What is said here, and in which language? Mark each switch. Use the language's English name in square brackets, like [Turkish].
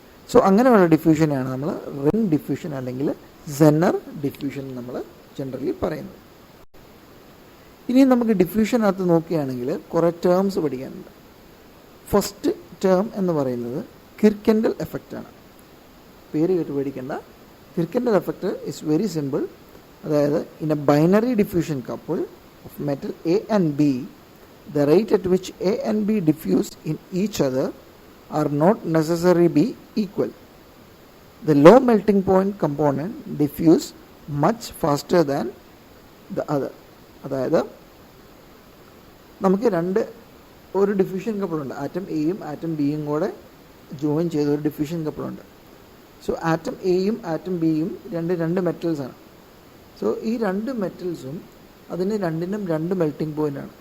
[Malayalam] So അങ്ങനെയുള്ള ഡിഫ്യൂഷനെയാണ് നമ്മൾ ring diffusion അല്ലെങ്കിൽ സെന്നർ ഡിഫ്യൂഷൻ നമ്മൾ ജനറലി പറയുന്നത്. ഇനി നമുക്ക് ഡിഫ്യൂഷനകത്ത് നോക്കുകയാണെങ്കിൽ കുറേ ടേംസ് പഠിക്കാനുണ്ട്. ഫസ്റ്റ് ടേം എന്ന് പറയുന്നത് കിർക്കെൻഡൽ എഫക്റ്റ് ആണ്. പേര് കേട്ട് പേടിക്കേണ്ട. [English] Kirkendall effect is very simple. [Malayalam] അതായത് [English] In a binary diffusion couple of metal A and B, the rate at which A and B diffuse in each other are not necessarily be equal. The low melting point component diffuse much faster than the other. [Malayalam] അതായത് നമുക്ക് ഒരു diffusion കപ്പിളുണ്ട്. Atom എയും atom ബിയും കൂടെ join ചെയ്ത ഒരു diffusion കപ്പിളുണ്ട്. So atom എയും atom ബിയും രണ്ട് മെറ്റൽസാണ്. സോ ഈ രണ്ട് മെറ്റൽസും അതിന് രണ്ടിനും രണ്ട് മെൽറ്റിംഗ് പോയിൻ്റാണ്.